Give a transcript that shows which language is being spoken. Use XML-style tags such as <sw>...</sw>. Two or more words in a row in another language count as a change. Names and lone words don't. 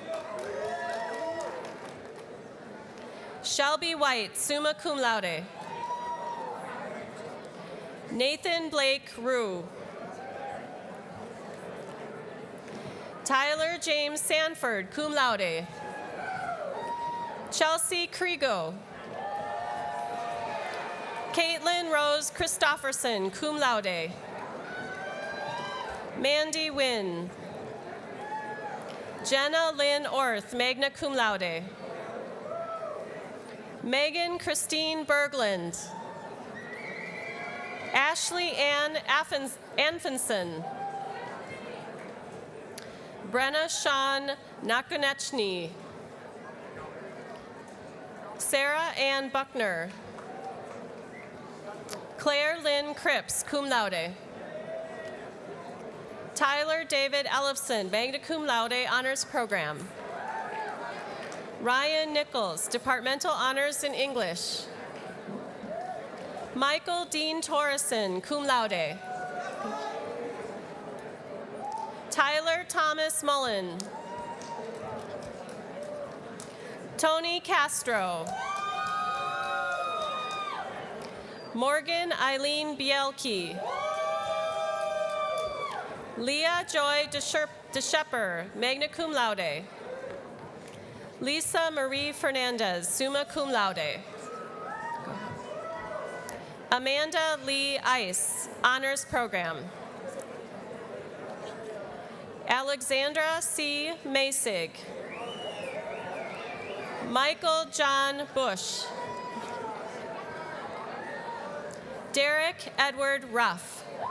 <en>Shelby White,</en> <la>summa cum laude.</la> <en>Nathan Blake Rue. Tyler James Sanford,</en> <la>cum laude.</la> <en>Chelsea Kriego. Caitlin Rose Christofferson,</en> <la>cum laude.</la> <en>Mandy Wynn. Jenna Lynn Orth,</en> <la>magna cum laude.</la> <en>Megan Christine Berglund. Ashley Ann Anfinson. Brenna Sean Nakonechny. Sarah Ann Buckner. Claire Lynn Cripps,</en> <la>cum laude.</la> <en>Tyler David Ellefson,</en> <la>magna cum laude</la> <en>honors program. Ryan Nichols, departmental honors in English. Michael Dean Torreson,</en> <la>cum laude.</la> <en>Tyler Thomas Mullen. Tony Castro. Morgan Eileen Bielke. Leah Joy DeShepper,</en> <la>magna cum laude.</la> <en>Lisa Marie Fernandez,</en> <la>summa cum laude.</la> <en>Amanda Lee Ice, honors program. Alexandra C. Masig. Michael John Bush. Derek Edward Ruff.</en>